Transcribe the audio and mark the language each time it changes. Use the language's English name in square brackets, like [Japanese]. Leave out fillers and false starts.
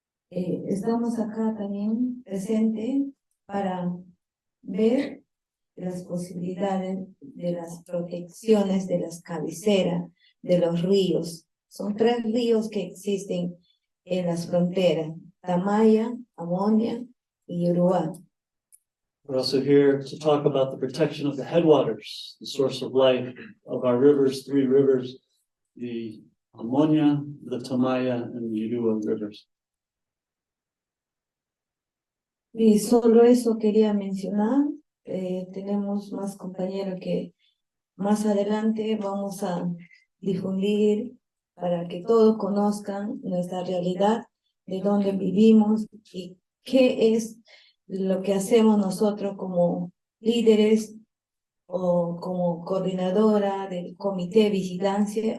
[Spanish] Estamos acá también presentes para ver las posibilidades de las protecciones de las cabeceras de los ríos. Son 3 ríos que existen en las fronteras: Tamaya, Amonia y Urubá. [English] We're also here to talk about the protection of the headwaters, the source of life of our rivers, 3 rivers, the Amonia, the Tamaya, and the Urubá rivers. [Spanish] Y solo eso quería mencionar. Tenemos más compañeros que más adelante vamos a difundir para que todos conozcan nuestra realidad, de dónde vivimos y qué es lo que hacemos nosotros como líderes o como coordinadora del comité de vigilancia.